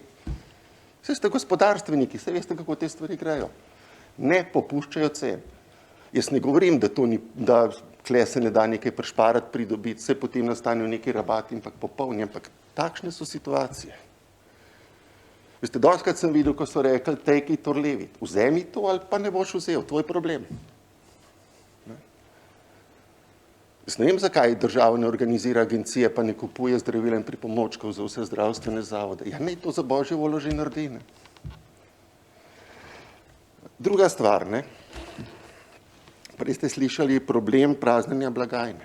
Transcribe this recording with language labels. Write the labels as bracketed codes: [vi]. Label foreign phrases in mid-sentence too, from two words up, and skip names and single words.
[sl] Saj ste gospodarstveniki, saj veste, kako te stvari grejo. Ne popuščajo cen. Jaz ne govorim, da tle se ne da nekaj prišparati, pridobiti, se potem nastanejo neki rabati in popolni, ampak takšne so situacije. Veste, dostikrat sem videl, ko so rekli, [en] take it or leave it. [sl] Vzemi to ali pa ne boš vzel, tvoj problem. Jaz ne vem, zakaj država ne organizira agencije, pa ne kupuje zdravil in pripomočkov za vse zdravstvene zavode. Ja, naj to za božjo voljo že naredi. Druga stvar, prej ste slišali problem praznjenja blagajne.